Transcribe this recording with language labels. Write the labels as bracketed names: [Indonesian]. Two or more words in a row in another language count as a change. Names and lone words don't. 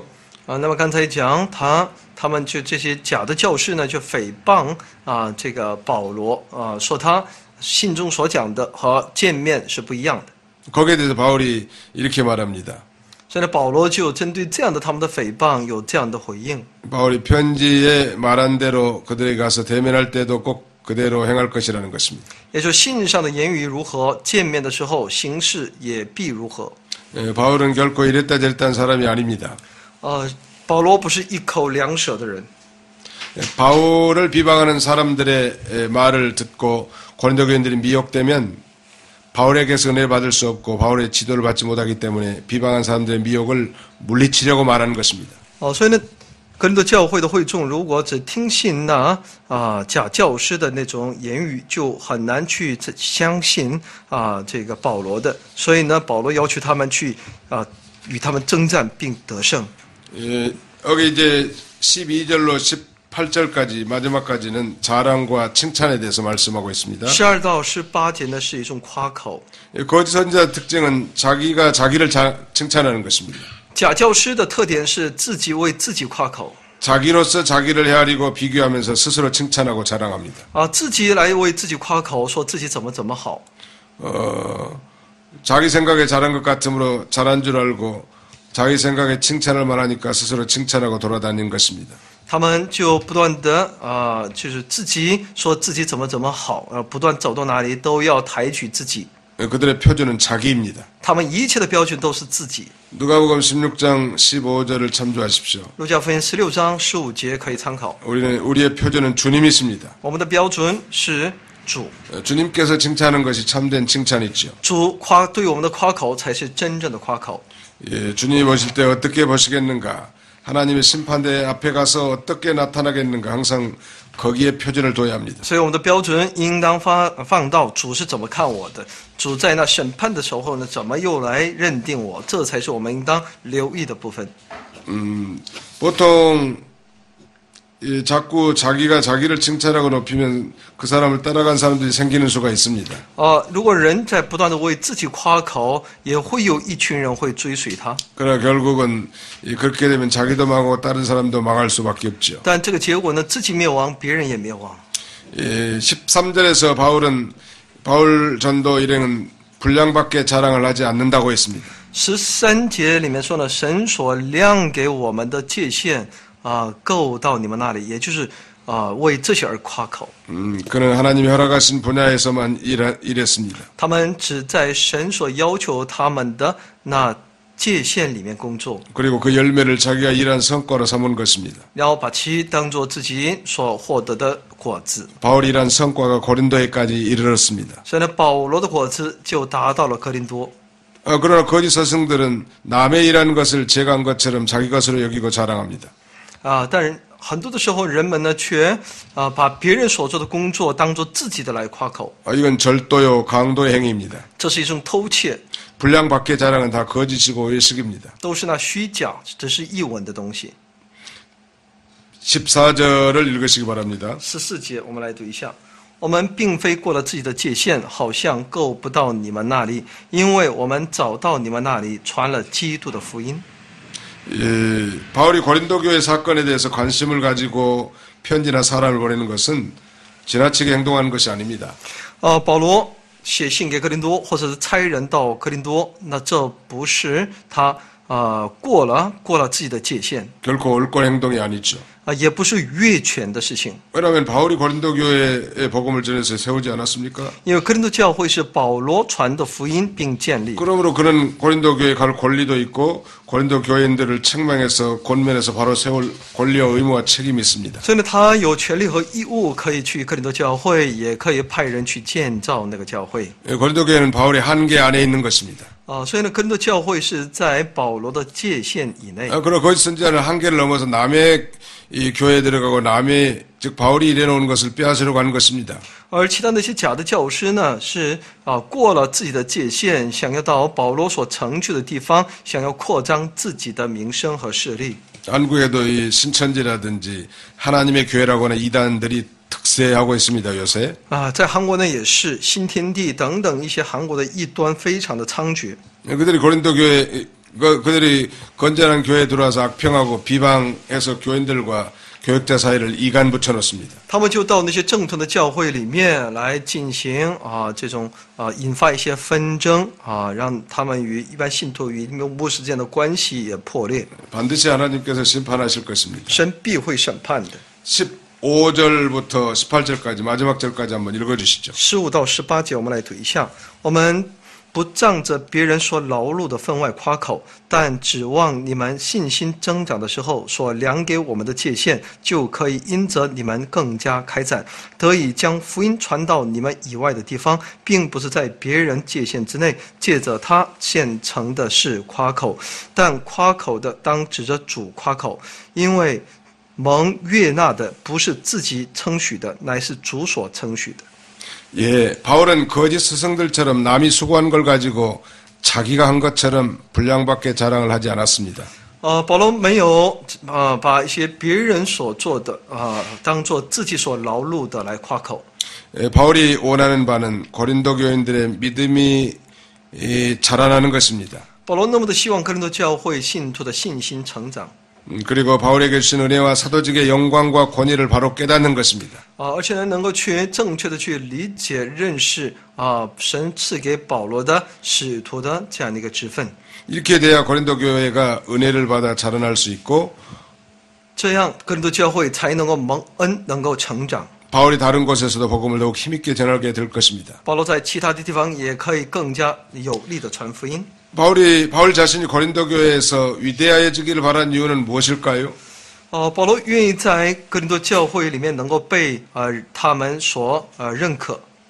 [Chinese] 那么刚才讲他们就这些假的教士呢，就诽谤这个保罗说他信中所讲的和见面是不一样的。 [Korean] 거기에 대해서 바울이 이렇게 말합니다. [Chinese] 所以呢，保罗就针对这样的他们的诽谤有这样的回应。 [Korean] 바울이 편지에 말한 대로 그들에게 가서 대면할 때도 꼭 그대로 행할 것이라는 것입니다. [Chinese] 也就是信上的言语如何，见面的时候行事也必如何。 [Korean] 바울은 결코 이랬다 저랬다 한 사람이 아닙니다. [Chinese] 保罗不是一口两舌的人。 [Korean] 바울을 비방하는 사람들의 말을 듣고 고린도 교인들이 미혹되면 바울에게서 은혜를 받을 수 없고 바울의 지도를 받지 못하기 때문에 비방한 사람들의 미혹을 물리치려고 말하는 것입니다. [Chinese] 所以呢，哥林多教会的会众如果只听信那假教师的那种言语，就很难去相信这个保罗的。所以呢，保罗要求他们去与他们征战并得胜。 [Korean] 여기 이제 12절로 18절까지 마지막까지는 자랑과 칭찬에 대해서 말씀하고 있습니다. [Chinese] 12 到18节呢是一种夸口。 [Korean] 거짓 선지자 특징은 자기가 자기를 칭찬하는 것입니다. [Chinese] 假教师的特点是自己为自己夸口。 [Korean] 자기로서 자기를 헤아리고 비교하면서 스스로 칭찬하고 자랑합니다. [Chinese] 自己来为自己夸口，说自己怎么好。 [Korean] 자기 생각에 잘한 것 같으므로 잘한 줄 알고 자기 생각에 칭찬할 만하니까 스스로 칭찬하고 돌아다니는 것입니다. [Chinese] 他们就不断的就是自己说自己怎么好，不断走到哪里都要抬举自己。 [Korean] 그들의 표준은 자기입니다. [Chinese] 他们一切的标准都是自己。 [Korean] 누가복음 16장 15절을 참조하십시오. [Chinese] 路加福音16章15节可以参考。 [Korean] 우리의 표준은 주님이십니다. [Chinese] 我们的标准是主， [Korean] 주님께서 칭찬하는 것이 참된 칭찬이죠. [Chinese] 主对我们的夸口才是真正的夸口。 [Korean] 예, 주님이 보실 때 어떻게 보시겠는가? 하나님의 심판대 앞에 가서 어떻게 나타나겠는가? 항상 거기에 표준을 둬야 합니다. [Chinese] 所以我们的标准应当放到主是怎么看我的，主在那审判的时候呢，怎么又来认定我，这才是我们应当留意的部分。 [Korean] 보통 자꾸 자기가 자기를 칭찬하고 높이면 그 사람을 따라간 사람들이 생기는 수가 있습니다. [Chinese] 如果人在不断的为自己夸口，也会有一群人会追随他。 [Korean] 그러나 결국은 그렇게 되면 자기도 망하고 다른 사람도 망할 수밖에 없죠. [Chinese] 但这个结果呢，自己灭亡，别人也灭亡。 [Korean] 13절에서 바울 전도 일행은 분량밖에 자랑을 하지 않는다고 했습니다. [Chinese] 13 节里面说呢，神所量给我们的界限够到你们那里，也就是为这些而夸口。 [Korean] 그는 하나님이 허락하신 분야에서만 일했습니다. [Chinese] 他们只在神所要求他们的那界限里面工作， [Korean] 그리고 그 열매를 자기가 일한 성과로 삼은 것입니다. [Chinese] 然后把其当作自己所获得的果子。 [Korean] 바울이 일한 성과가 고린도에까지 이르렀습니다. [Chinese] 所以呢，保罗的果子就达到了哥林多。 [Korean] 그러나 거짓 스승들은 남의 일한 것을 제가 한 것처럼 자기 것으로 여기고 자랑합니다. [Chinese] 但是很多的时候，人们呢却把别人所做的工作当作自己的来夸口， [Korean] 이건 절도요 강도의 행위입니다. [Chinese] 这是一种偷窃， [Korean] 분량 밖의 자랑은 다 거짓이고 외식입니다. [Chinese] 都是那虚假，只是一文的东西。 [Korean] 14절을 읽으시기 바랍니다. [Chinese] 14 节，我们来读一下。我们并非过了自己的界限，好像够不到你们那里，因为我们早到你们那里传了基督的福音。 [Korean] 바울이 고린도 교회 사건에 대해서 관심을 가지고 편지나 사람을 보내는 것은 지나치게 행동하는 것이 아닙니다. [Chinese] 保罗写信给哥林多，或者是差人到哥林多，那这不是他过了自己的界限， [Korean] 결코 옳고 행동이 아니죠. [Chinese] 也不是越权的事情。 [Korean] 왜냐하면 바울이 고린도 교회의 복음을 전해서 세우지 않았습니까? [Chinese] 因为哥林多教会是保罗传的福音并建立， [Korean] 그러므로 그는 고린도 교회에 갈 권리도 있고 고린도 교인들을 책망해서 권면해서 바로 세울 권리와 의무와 책임이 있습니다. [Chinese] 所以呢，他有权利和义务可以去哥林多教会，也可以派人去建造那个教会。 [Korean] 고린도 교회는 바울의 한계 안에 있는 것입니다. [Chinese] 所以呢，哥林多教会是在保罗的界限以内。 [Korean] 그리고 거짓 선지자는 한계를 넘어서 남의 이 교회에 들어가고 남의 즉 바울이 일해놓은 것을 빼앗으려고 하는 것입니다. [Chinese] 而其他那些假的教师呢，是过了自己的界限，想要到保罗所成就的地方，想要扩张自己的名声和势力。 [Korean] 한국에도 이 신천지라든지 하나님의 교회라고 하는 이단들이 특세하고 있습니다. 요새. [Chinese] 在韩国呢也是新天地等等一些韩国的异端非常的猖獗。 [Korean] 그들이 고린도 교회 그들이 건전한 교회에 들어와서 악평하고 비방해서 교인들과 교역자 사이를 이간 붙여놓습니다. [Chinese] 他们就到那些正统的教会里面来进行这种引发一些纷争让他们与一般信徒与牧师之间的关系也破裂。 [Korean] 반드시 하나님께서 심판하실 것입니다. [Chinese] 神必会审判的。 [Korean] 15절부터 18절까지 마지막 절까지 한번 읽어주시죠. [Chinese] 15 到18节，我们来读一下。我们不仗着别人所劳碌的分外夸口，但指望你们信心增长的时候，所量给我们的界限，就可以因着你们更加开展，得以将福音传到你们以外的地方，并不是在别人界限之内，借着他现成的事夸口，但夸口的当指着主夸口，因为蒙悦纳的不是自己称许的，乃是主所称许的。 [Korean] 예, 바울은 거짓 스승들처럼 남이 수고한 걸 가지고 자기가 한 것처럼 분량밖에 자랑을 하지 않았습니다. [Chinese] 保罗没有把一些别人所做的当做自己所劳碌的来夸口。 [Korean] 예, 바울이 원하는 바는 고린도 교인들의 믿음이 자라나는 것입니다. [Chinese] 保罗那么的希望哥林多教会信徒的信心成长。 [Korean] 그리고 바울에게 주신 은혜와 사도직의 영광과 권위를 바로 깨닫는 것입니다. [Chinese] 而且呢，能够正确的去理解、认识神赐给保罗的使徒的这样的一个职分。 [Korean] 이렇게 돼야 고린도 교회가 은혜를 받아 자라날 수 있고 [Chinese] 这样，哥林多教会才能够蒙恩，能够成长。 [Korean] 바울이 다른 곳에서도 복음을 더욱 힘있게 전하게 될 것입니다. [Chinese] 保罗在其他的地方也可以更加有力的传福音。 [Korean] 바울 자신이 고린도 교회에서 위대해지기를 바란 이유는 무엇일까요? [Chinese] 保罗愿意在哥林多教会里面能够被他们所认可。